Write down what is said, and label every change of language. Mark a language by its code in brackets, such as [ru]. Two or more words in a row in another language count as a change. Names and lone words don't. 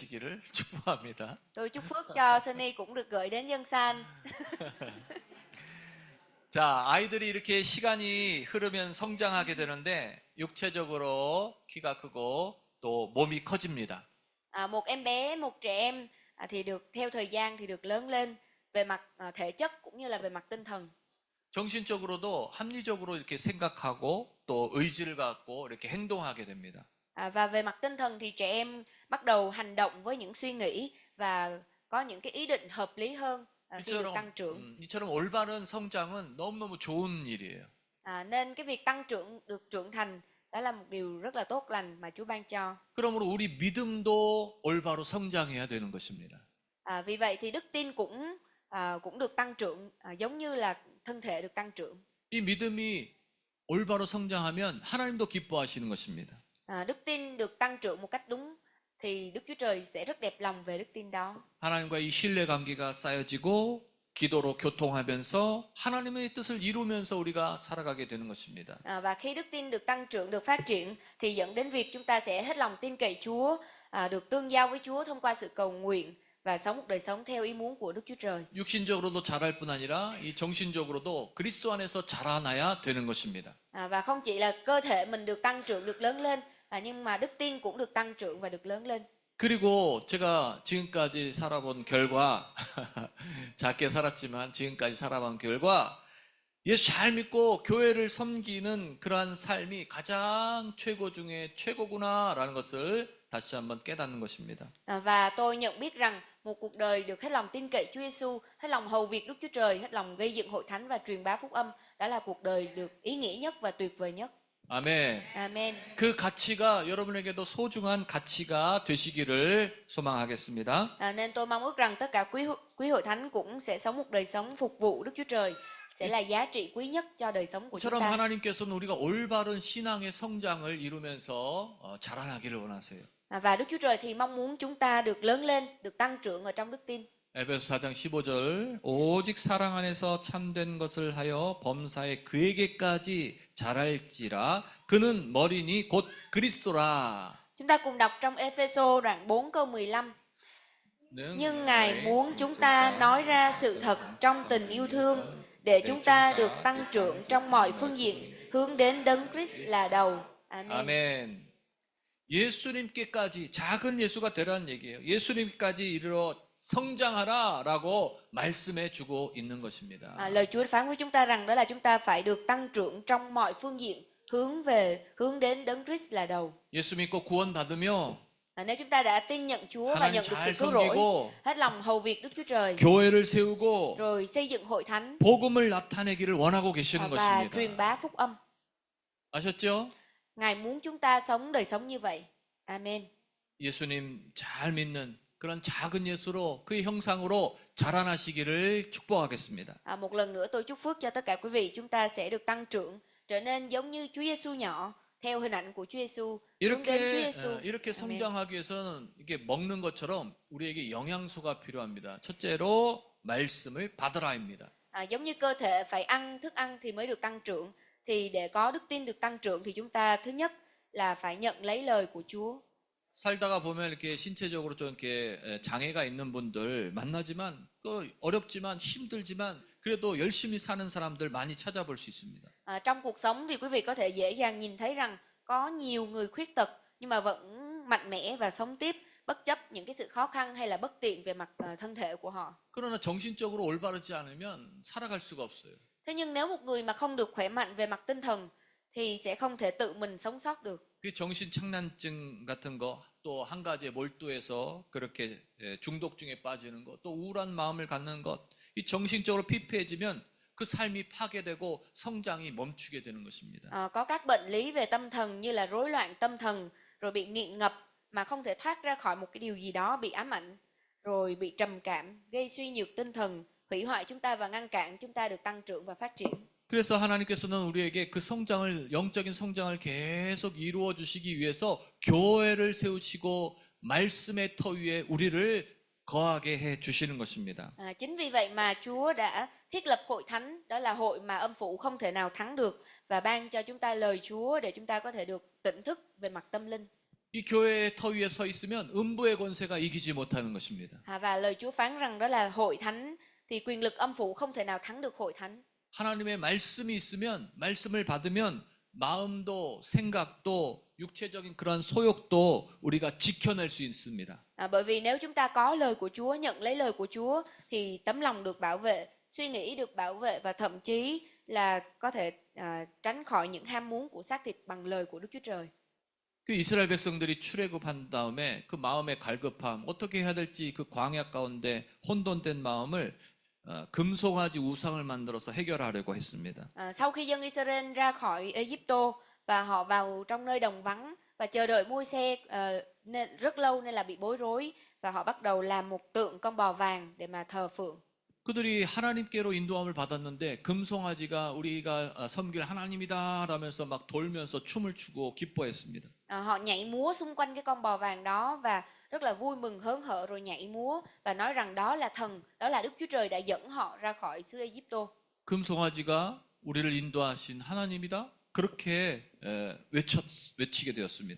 [ko] 있기를 축복합니다. [vi] Tôi chúc phước cho Sunny cũng được gửi đến dân san. [ko] 자, 아이들이 이렇게 시간이 흐르면 성장하게 되는데 육체적으로 키가 크고 또 몸이 커집니다. [vi] Một em bé, một trẻ em thì được theo thời gian thì được lớn lên về mặt thể chất cũng như là về mặt tinh thần. [ko] 정신적으로도 합리적으로 이렇게 생각하고 또 의지를 갖고 이렇게 행동하게 됩니다. [vi] Và về mặt tinh thần thì trẻ em bắt đầu hành động với những suy nghĩ và có những cái ý định hợp lý hơn khi được tăng trưởng. [ko] 이처럼 올바른 성장은 너무너무 좋은 일이에요. [vi] Nên cái việc tăng trưởng, được trưởng thành, đó là một điều rất là tốt lành mà Chúa ban cho. [ko] 그러므로 우리 믿음도 올바로 성장해야 되는 것입니다. [vi] Vì vậy thì đức tin cũng được tăng trưởng, giống như là thân thể được tăng trưởng. [ko] 이 믿음이 올바로 성장하면 하나님도 기뻐하시는 것입니다. [vi] Đức tin được tăng trưởng một cách đúng thì Đức Chúa Trời sẽ rất đẹp lòng về đức tin đó. [ko] 하나님과의 신뢰 관계가 쌓여지고 기도로 교통하면서 하나님의 뜻을 이루면서 우리가 살아가게 되는 것입니다. [vi] Và khi đức tin được tăng trưởng, được phát triển thì dẫn đến việc chúng ta sẽ hết lòng tin cậy Chúa, được tương giao với Chúa thông qua sự cầu nguyện và sống một đời sống theo ý muốn của Đức Chúa Trời. [ko] 육신적으로도 자랄 뿐 아니라 이 정신적으로도 그리스도 안에서 자라나야 되는 것입니다. [vi] Và không chỉ là cơ thể mình được tăng trưởng, được lớn lên, nhưng mà đức tin cũng được tăng trưởng và được lớn lên. [ko] 그리고 제가 지금까지 살아본 결과 작게 살았지만 지금까지 살아본 결과 예수 잘 믿고 교회를 섬기는 그러한 삶이 가장 최고 중에 최고구나라는 것을 다시 한번 깨닫는 것입니다. [vi] Và tôi nhận biết rằng một cuộc đời được hết lòng tin cậy Chúa Giêsu, hết lòng hầu việc Đức Chúa Trời, hết lòng gây dựng hội thánh và truyền bá phúc âm, đó là cuộc đời được ý nghĩa nhất và tuyệt vời nhất. [ko] 아멘. [vi] Amen. [ko] 그 가치가 여러분에게도 소중한 가치가 되시기를 소망하겠습니다. [vi] Nên tôi mong ước rằng tất cả quý hội thánh cũng sẽ sống một đời sống phục vụ Đức Chúa Trời, sẽ là giá trị quý nhất cho đời sống của chúng [ko] 이처럼 [vi] ta. [ko] 하나님께서는 우리가 올바른 신앙의 성장을 이루면서 자라나기를 원하세요. [vi] Và Đức Chúa Trời thì mong muốn chúng ta được lớn lên, được tăng trưởng ở trong đức tin. [ko] 에베소 4장 15절 오직 사랑 안에서 참된 것을 하여 범사에 그에게까지 자랄지라 그는 머리니 곧 그리스도라. [vi] Chúng ta cùng đọc trong Ê-phê-sô đoạn 4 câu 15. Nhưng Ngài muốn chúng ta nói ra sự thật trong tình yêu thương để chúng ta được tăng trưởng trong mọi phương diện hướng đến Đấng Christ là đầu. Amen. [ko] 아멘. 예수님께까지 작은 예수가 되라는 얘기예요. 예수님까지 이르러 성장하라라고 말씀해 주고 있는 것입니다. [vi] Lời Chúa phán với chúng ta rằng đó là chúng ta phải được tăng trưởng trong mọi phương diện hướng đến Đấng Christ là đầu. [ko] 예수 믿고 구원 받으며 [vi] Nếu chúng ta đã tin nhận Chúa và [ko] 하나님 [vi] nhận được [ko] 잘 [vi] sự cứu rỗi, [ko] 섬기고 [vi] hết lòng hầu việc Đức Chúa Trời, [ko] 교회를 세우고 [vi] rồi xây dựng hội thánh [ko] 복음을 나타내기를 원하고 계시는 [vi] và [ko] 것입니다. [vi] truyền bá phúc âm. [ko] 아셨죠? [vi] Ngài muốn chúng ta sống đời sống như vậy. Amen. [ko] 예수님 잘 믿는 그런 작은 예수로 그의 형상으로 자라나시기를 축복하겠습니다. [vi] Một lần nữa tôi chúc phước cho tất cả quý vị, chúng ta sẽ được tăng trưởng, trở nên giống như Chúa Giêsu nhỏ, theo hình ảnh của Chúa Giêsu, hướng đến Chúa Giêsu. [ko] 이렇게 성장하기 위해서는 이게 먹는 것처럼 우리에게 영양소가 필요합니다. 첫째로 말씀을 받으라입니다. [vi] Giống như cơ thể phải ăn thức ăn thì mới được tăng trưởng, thì để có đức tin được tăng trưởng thì chúng ta thứ nhất là phải nhận lấy lời của Chúa. [ko] 살다가 보면 이렇게 신체적으로 좀 이렇게 장애가 있는 분들 만나지만 그 어렵지만 힘들지만 그래도 열심히 사는 사람들 많이 찾아볼 수 있습니다. [vi] Trong cuộc sống thì quý vị có thể dễ dàng nhìn thấy rằng có nhiều người khuyết tật nhưng mà vẫn mạnh mẽ và sống tiếp bất chấp những cái sự khó khăn hay là bất tiện về mặt thân thể của họ. [ko] 그러나 정신적으로 올바르지 않으면 살아갈 수가 없어요. [vi] Thế nhưng nếu một người mà không được khỏe mạnh về mặt tinh thần thì sẽ không thể tự mình sống sót được. [ko] 그 정신 착란증 같은 거, 또 한 가지에 몰두해서 그렇게 중독 중에 빠지는 것, 또 우울한 마음을 갖는 것, 이 정신적으로 피폐해지면 그 삶이 파괴되고 성장이 멈추게 되는 것입니다. [vi] Có các bệnh lý về tâm thần như là rối loạn tâm thần, rồi bị nghiện ngập mà không thể thoát ra khỏi một cái điều gì đó, bị ám ảnh, rồi bị trầm cảm, gây suy nhược tinh thần, hủy hoại chúng ta và ngăn cản chúng ta được tăng trưởng và phát triển. [ko] 그래서 하나님께서는 우리에게 그 성장을, 영적인 성장을 계속 이루어 주시기 위해서 교회를 세우시고 말씀의 터 위에 우리를 거하게 해 주시는 것입니다. [vi] Chính vì vậy mà Chúa đã thiết lập hội thánh, đó là hội mà âm phủ không thể nào thắng được, và ban cho chúng ta lời Chúa để chúng ta có thể được tỉnh thức về mặt tâm linh. [ko] 이 교회의 터 위에 서 있으면 음부의 권세가 이기지 못하는 것입니다. [vi] Và lời Chúa phán rằng đó là hội thánh thì quyền lực âm phủ không thể nào thắng được hội thánh. [ko] 하나님의 말씀이 있으면 말씀을 받으면 마음도 생각도 육체적인 그런 소욕도 우리가 지켜낼 수 있습니다. [vi] Bởi vì nếu chúng ta có lời của Chúa, nhận lấy lời của Chúa thì tấm lòng được bảo vệ, suy nghĩ được bảo vệ và thậm chí là có thể tránh khỏi những ham muốn của xác thịt bằng lời của Đức Chúa Trời. [ko] 그 이스라엘 백성들이 출애굽한 다음에 그 마음의 갈급함, 어떻게 해야 될지 그 광야 가운데 혼돈된 마음을 금송아지 우상을 만들어서 해결하려고 했습니다. [vi] Sau khi dân Israel ra khỏi Egypto và họ vào trong nơi đồng vắng và chờ đợi Môi-se nên rất lâu nên là bị bối rối và họ bắt đầu làm một tượng con bò vàng để mà thờ phượng. [ko] 그들이 하나님께로 인도함을 받았는데 금송아지가 우리가 섬길 하나님이다 라면서 막 돌면서 춤을 추고 기뻐했습니다. [vi] Họ nhảy múa xung quanh cái con bò vàng đó và rất là vui mừng hớn hở rồi nhảy múa và nói rằng đó là thần, đó là Đức Chúa Trời đã dẫn họ ra khỏi xứ Egypto. [ko] 금송아지가 우리를 인도하신 하나님이다. 그렇게 외치게 되었습니다.